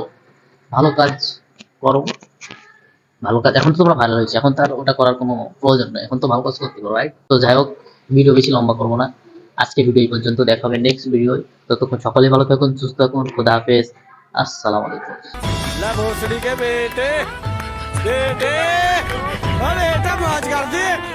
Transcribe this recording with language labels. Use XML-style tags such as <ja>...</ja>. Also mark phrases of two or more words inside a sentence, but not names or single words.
<bn>ভালো কাজ করো, ভালো কাজ। এখন তো তোমরা ভালো হয়েছে, এখন তার ওটা করার কোনো প্রয়োজন নেই, এখন তো ভালো কাজ করতে পারো রাইট। তো যাই হোক, ভিডিও বেশি লম্বা করবো না, আজকে ভিডিও এই পর্যন্ত, দেখা হবে নেক্সট ভিডিও। ততক্ষণ সকলে ভালো থাকুন, সুস্থ থাকুন,</bn> <fa>خدا حافظ,</fa> <ar>السلام عليكم.</ar> <hi>ला भोसड़ी के बेटे बेटे अरे बेटा मौज कर दे।</hi>